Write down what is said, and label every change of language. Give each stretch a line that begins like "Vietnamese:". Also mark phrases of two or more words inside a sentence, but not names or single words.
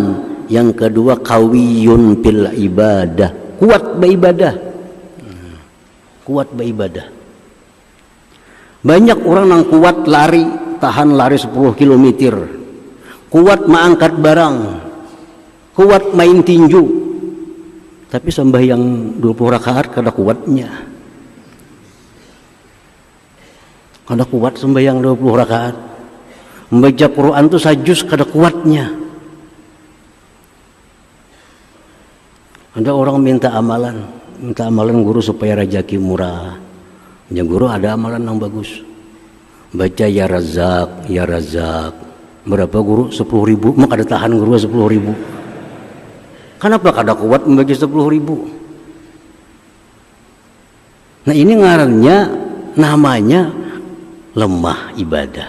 Banjar: Yang kedua,
Arabic: قوي في العبادة,
Banjar: kuat beribadah. Kuat beribadah. Banyak orang yang kuat lari, tahan lari 10 km, kuat mengangkat barang, kuat main tinju, tapi sembahyang 20 rakaat kada kuatnya. Kada kuat sembahyang 20 rakaat. Membaca Quran itu sajus kada kuatnya. Ada orang minta amalan guru supaya rezeki murah. Ya guru, ada amalan yang bagus. Baca
Arabic: يا رزاق، يا رزاق.
Banjar: Berapa guru? 10.000. Mak ada tahan guru 10.000. Kenapa kada kuat membaca 10.000? Nah, ini ngarannya, namanya lemah ibadah.